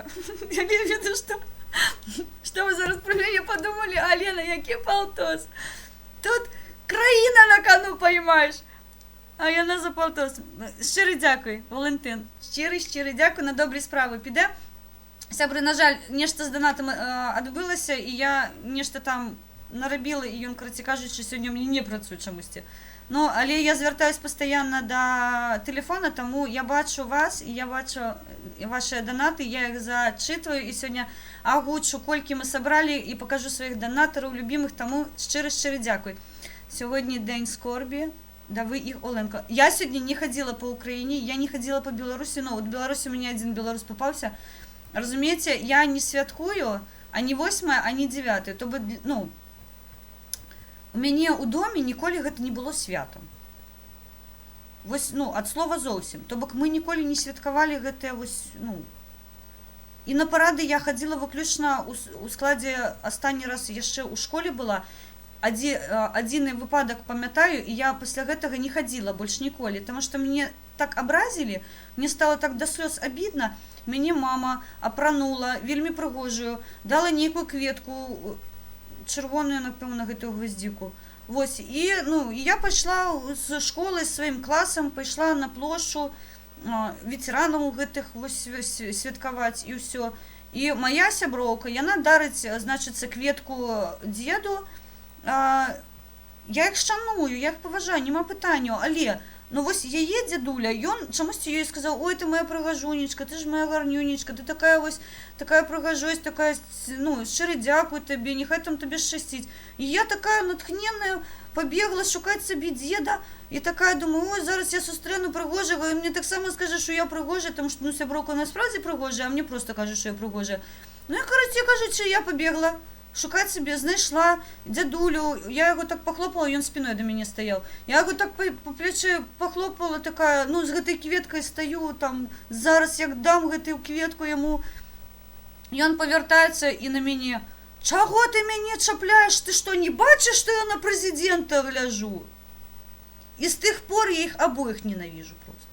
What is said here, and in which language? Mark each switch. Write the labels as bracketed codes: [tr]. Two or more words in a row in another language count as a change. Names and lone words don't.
[ru] Я имею в виду, [uk] що ви зараз про мене подумали, Алена, який полтос? Тут країна на кону, поймаєш. А я на за полтос. Щиро дякую, Валентин. Щиро дякую, на добрі справи піде. [be] Сябри, на жаль, [uk] нешта з донатом відбилося, і я нешта там наробила, і він, коротше, кажуть, що сьогодні мені не працює чомусь. Ну, але я звертаюсь постійно до телефона, тому я бачу вас, і я бачу ваші донати, я їх зачитую, і сьогодні озвучу, скільки ми зібрали, і покажу своїх донаторів, любимих, тому щиро дякую. Сьогодні день скорбі. [ru] Да вы их, Оленко. Я сегодня не ходила по Украине, я не ходила по Беларуси, но вот в Беларуси у меня один белорус попался. [uk] Разумеете, я не святкую, ані 8, ані 9. Тобто, у мене у домі ніколи гэта не було святом. Ось, от слова зовсім. Тобто ми ніколи не святкували гэта, ось, І на паради я ходила виключно у складі, останній раз я ще у школі була, один випадок пам'ятаю, і я після гэтага не ходила больше ніколи, тому що мене так образили, мені стало так до слез обідно, [be] мені мама апранула, вельми пригожую, дала нейкую кветку, червоную, [uk] напевно, гэтую гвоздику. [be] Вось, [uk] і я пішла з школи, з своїм класом, пішла на площу, [be] ветеранаў гэтых святкаваць, і ўсё. І моя сяброўка, яна дарыць, значыцца, кветку дзеду, [uk] я їх шаную, я їх поважаю, нема питання, [be] але, ось яе дзядуля, ён чамусьці ёй сказаў, ой, ты моя прыгажунечка, ты ж моя гарнюнечка, ты такая прыгажосць, такая, шчыры дзякуй табе, нехай там табе шчасціць. І я такая натхненная побегла шукаць сабе дзеда, і такая думаю, ой, зараз я сустрэну прыгожага, і мне таксама скажа, що я прыгожая, тому що, сяброўка насправді прыгожая, а мне просто кажа, що я прыгожая. [uk] І, кажучи, я побегла шукаць себе, знайшла дзядулю, я його так похлопала, ён спиной до мяне стаяў. [be] Я його так по плече похлопала, такая, з гэтай кветкай стаю, там, зараз як дам гэтую кветку яму. Ён повертаецца і на мяне, чаго ты мяне чапляеш, ты што, не бачыш, што я на прэзідэнта гляжу? І з тых пор я іх абоіх ненавижу просто.